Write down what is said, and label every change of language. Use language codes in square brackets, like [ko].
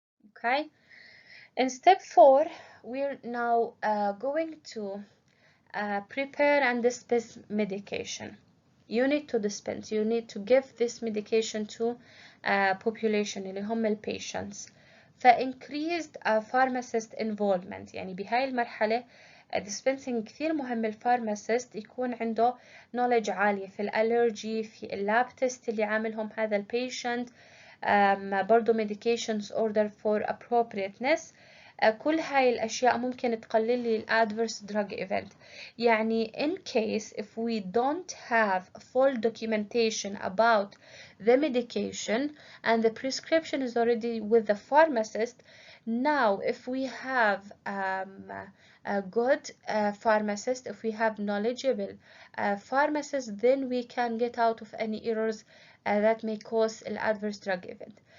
[en] Okay, in step 4, we're now going to prepare and dispense medication. You need to dispense, you need to give this medication to population [ar] اللي هم [en] patients. [ar] ف [en] increased pharmacist involvement، [ar] يعني بهاي المرحلة dispensing كثير مهم الفارماسيست يكون عنده knowledge عالية في الالرجي، في اللاب تيست اللي عاملهم هذا البيشنت، برضو [en] medications order for appropriateness. [ar] كل هاي الأشياء ممكن تقلل لي [en] adverse drug event. يعني in case if we don't have full documentation about the medication and the prescription is already with the pharmacist, now if we have a good pharmacist, if we have knowledgeable pharmacist, then we can get out of any errors that may cause an adverse drug event.